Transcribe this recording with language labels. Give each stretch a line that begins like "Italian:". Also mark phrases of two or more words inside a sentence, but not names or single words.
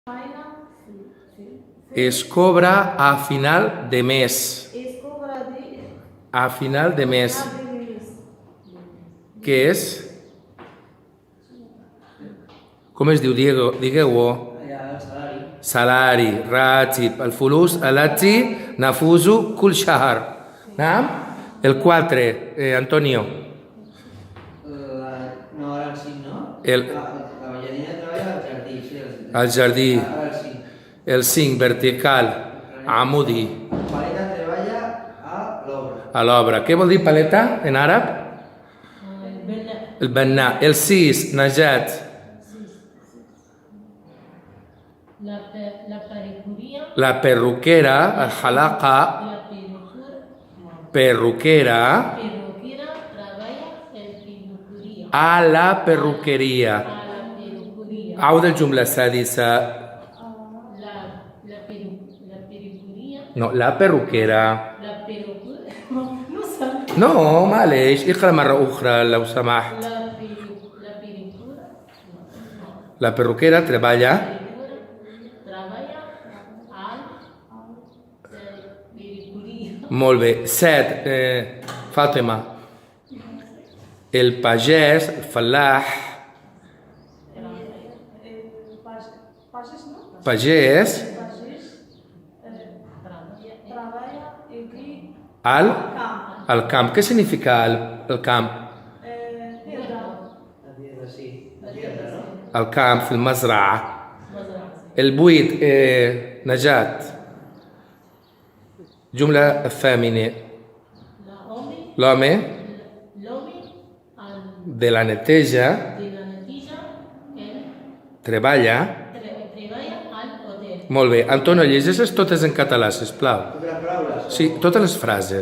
Catalan: Es cobra a final de mes. A final de mes. Què és? Com es diu? Digueu-ho. Salari. Ratib.
Arabic: الفلوس التي نفوز كل شهر. نعم.
Catalan: El 4, Antonio. No, ara el 5, no? La ballarina treballa al jardí, sí. Al jardí. Ara el 5. El 5, vertical. Amudi. Paleta treballa a l'obra. A l'obra. Què vol dir paleta en àrab? El banà. El 6, Najat. La perruquera, el halaqa. Perruquera. A la perruquería.
Arabic: عود الجملة السادسة.
Catalan: No, la perruquera. No,
Arabic: معلش اقرأ مرة أخرى لو سمحت.
Catalan: La perruquera treballa. Molt bé. 7, Fàtima. El pagès, el fallah. Pagès. Al camp. Què significa el camp? El camp,
Arabic: في المزرعة.
Catalan: el 8, نجاة.
Arabic: جملة الثامنة.
Catalan: L'home de la neteja treballa. Molt bé. Antonio, llegeixes totes en català, sisplau. Totes les paraules? Sí, totes les frases.